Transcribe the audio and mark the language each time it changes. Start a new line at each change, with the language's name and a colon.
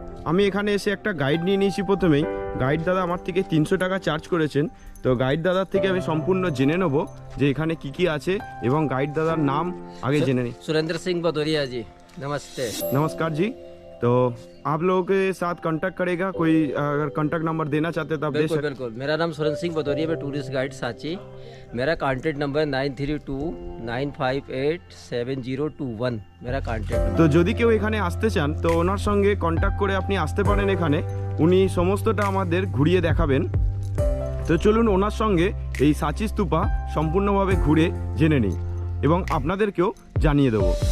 Bangla: আমি এখানে এসে একটা গাইড নিয়ে নিয়েছি। প্রথমেই গাইড দাদা আমার থেকে 300 টাকা চার্জ করেছেন। তো গাইড দাদার থেকে আমি সম্পূর্ণ জেনে নেব যে এখানে কি আছে, এবং গাইড দাদার নাম আগে জেনে নিই।
Hindi: सुरेंद्र सिंह भदौरिया जी, नमस्ते। नमस्कार जी। तो आप लोगों के साथ कांटेक्ट करेगा कोई? अगर कांटेक्ट नंबर देना चाहते तो आप दे सकते। बिल्कुल। मेरा नाम सुरेंद्र सिंह भदौरिया, मैं टूरिस्ट गाइड साँची। मेरा कांटेक्ट नंबर 9329587021 मेरा कांटेक्ट नंबर।
Bangla: তো যদি কেউ এখানে আসতে চান তো ওনার সঙ্গে কন্ট্যাক্ট করে আপনি আসতে পারেন এখানে। উনি সমস্তটা আমাদের ঘুরিয়ে দেখাবেন। তো চলুন ওনার সঙ্গে এই সাঁচি স্তূপা সম্পূর্ণভাবে ঘুরে জেনে নিই, এবং আপনাদেরকেও জানিয়ে দেবো।